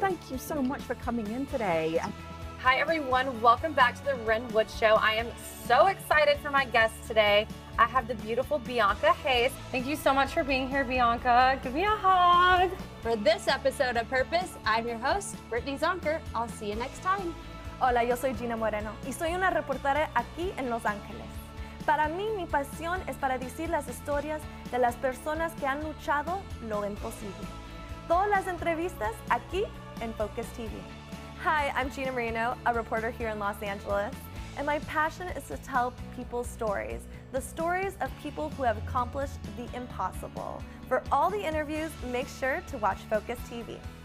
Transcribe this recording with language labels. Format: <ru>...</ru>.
<en>Thank you so much for coming in today. Hi everyone, welcome back to the Ren Wood Show. I am so excited for my guest today. I have the beautiful Bianca Hayes. Thank you so much for being here, Bianca. Give me a hug. For this episode of Purpose, I'm your host, Brittany Zonker. I'll see you next time.</en> <es>Hola, yo soy Gina Moreno y soy una reportera aquí en Los Ángeles. Para mí, mi pasión es para decir las historias de las personas que han luchado lo imposible. Todas las entrevistas aquí en Focus TV.</es> <en>Hi, I'm Gina Moreno, a reporter here in Los Angeles, and my passion is to tell people's stories, the stories of people who have accomplished the impossible. For all the interviews, make sure to watch Focus TV.</en>